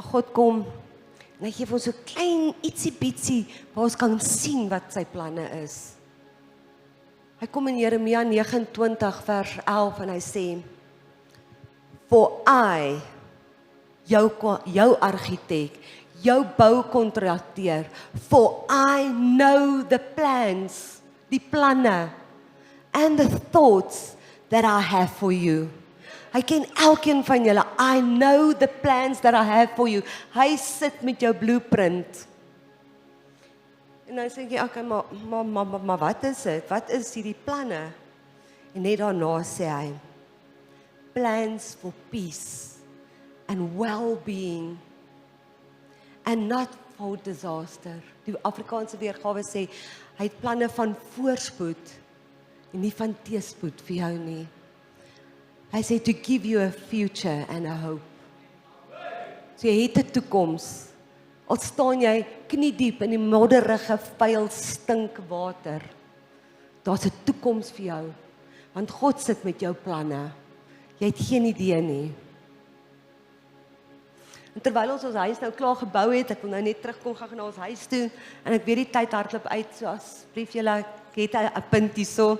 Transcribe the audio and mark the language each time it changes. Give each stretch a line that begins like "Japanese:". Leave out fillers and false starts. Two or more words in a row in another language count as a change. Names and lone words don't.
Afrikaans: Maar God kom En hy gee vir ons so klein ietsie bietsie waar ons kan sien wat sy planne is. Hy kom in Jeremia 29 vers 11 en hy sê,
English: For I,
Afrikaans: jou argitek, jou boukontrakteur,
English: for I know the plans,
Afrikaans: die planne,
English: and the thoughts that I have for you.
Afrikaans: Hy ken elkeen van julle.
English: I know the plans that I have for you.
Afrikaans: Hy sit met jou blueprint. En dan sê jy, okay, maar wat is dit? Wat is hierdie planne? En net daarna sê hy,
English: plans for peace and well-being and not for disaster.
Afrikaans: Die Afrikaanse weergawe sê, hy het planne van voorspoed en nie van teëspoed vir jou nie. Hy sê,
English: to give you a future and a hope.
Afrikaans: So jy het 'n toekoms. Al staan jy kniediep in die modderige, vuil stinkwater. Daar's 'n toekoms vir jou, want God sit met jou planne. Jy het geen idee nie. En terwyl ons huis nou klaar gebou het, ek wil nou net terugkom gaan na ons huis toe, en ek weet die tyd hardloop uit, so asseblief julle, ek het 'n punt hierso.